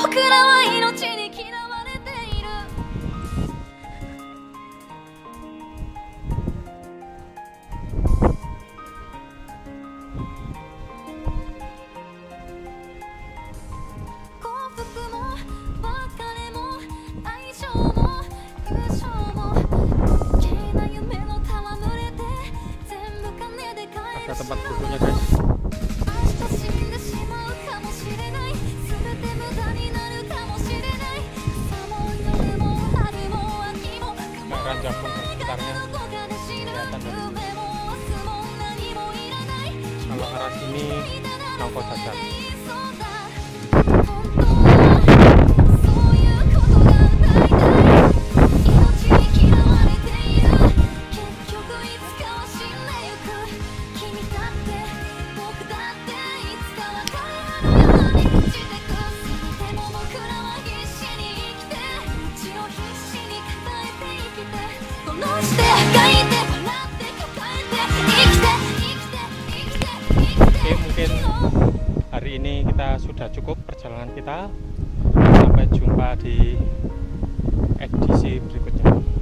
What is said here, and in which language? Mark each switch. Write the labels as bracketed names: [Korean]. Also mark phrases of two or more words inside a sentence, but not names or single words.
[Japanese] 僕らは命に嫌われている。幸福も別れも愛情も友情も余計な夢の戯れて、全部金で買える。 [Indonesian] Ada tempat duduknya guys. [Japanese] 明日死んでしまうかもしれない。全て無駄になるかもしれない。さも夜も春も秋も雲もない風のどこかで死ぬ。夢も明日も何もいらない。 [Indonesian] Kalau arah sini nongko saja. [Japanese] 本当はそういうことが歌いたい。命に嫌われている。結局いつかは死んでゆく。君だって僕だっていつか別れのように朽ちてく。せめても僕らは必死に生きて、血を必死に抱えて生きて、殺して吐いて笑って抱えて生きて生きて生きて生きて。 [Indonesian] Oke, mungkin hari ini kita sudah cukup perjalanan kita. Sampai jumpa di edisi berikutnya.